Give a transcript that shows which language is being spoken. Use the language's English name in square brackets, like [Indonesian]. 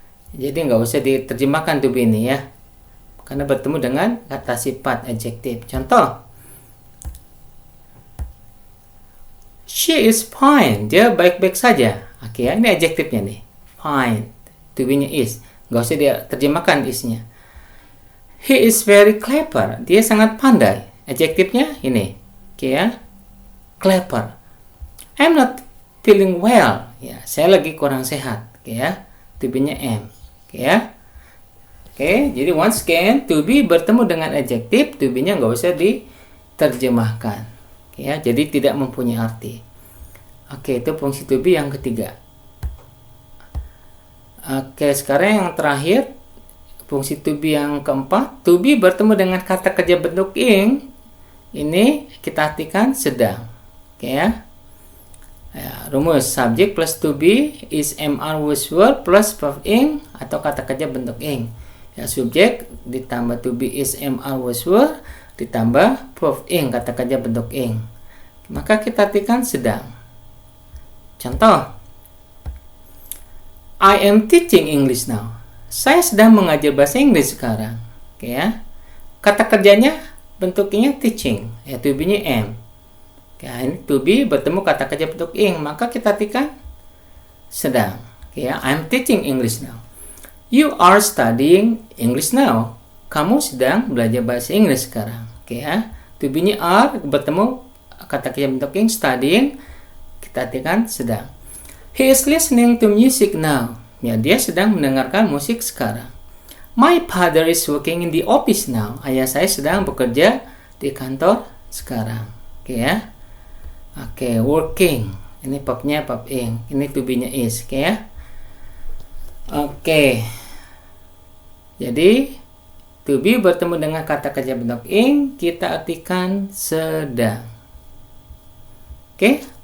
[Indonesian] Jadi nggak usah diterjemahkan to be ini ya, karena bertemu dengan kata sifat adjektif. Contoh, [English] she is fine, [Indonesian] dia baik-baik saja. Oke ya, ini adjektifnya nih, fine. To be-nya is, nggak usah diterjemahkan is-nya. [English] He is very clever, [Indonesian] dia sangat pandai. Adjektifnya ini, oke ya, clever. [English] I'm not feeling well, [Indonesian] ya, saya lagi kurang sehat. Oke ya, to be-nya am. Oke ya. Oke, jadi [English] once again, [Indonesian] to be bertemu dengan adjektif, to be-nya nggak usah diterjemahkan. Oke ya, jadi tidak mempunyai arti. Oke, itu fungsi to be yang ketiga. Oke, sekarang yang terakhir, fungsi to be yang keempat, to be bertemu dengan kata kerja bentuk ing. Ini kita artikan sedang. Oke ya. Ya, rumus subject plus to be is MR was word plus verb ing atau kata kerja bentuk ing. Ya, subjek ditambah to be is MR was word ditambah verb ing kata kerja bentuk ing. Maka kita artikan sedang. Contoh, [English] I am teaching English now. [Indonesian] Saya sedang mengajar bahasa Inggris sekarang. Oke ya. Kata kerjanya bentuknya teaching, ya to be-nya am. Ya, ini to be bertemu kata kerja bentuk ing, maka kita artikan sedang. Oke ya, [English] I'm teaching English now. You are studying English now. [Indonesian] Kamu sedang belajar bahasa Inggris sekarang. Oke ya, to be-nya are bertemu kata kerja bentuk ing, studying, kita artikan sedang. [English] He is listening to music now. [Indonesian] Ya, dia sedang mendengarkan musik sekarang. [English] My father is working in the office now. [Indonesian] Ayah saya sedang bekerja di kantor sekarang. Oke ya. Oke, working. Ini verbnya verb ing. Ini to be-nya is. Oke ya. Oke. Jadi to be bertemu dengan kata kerja bentuk ing, kita artikan sedang. Oke.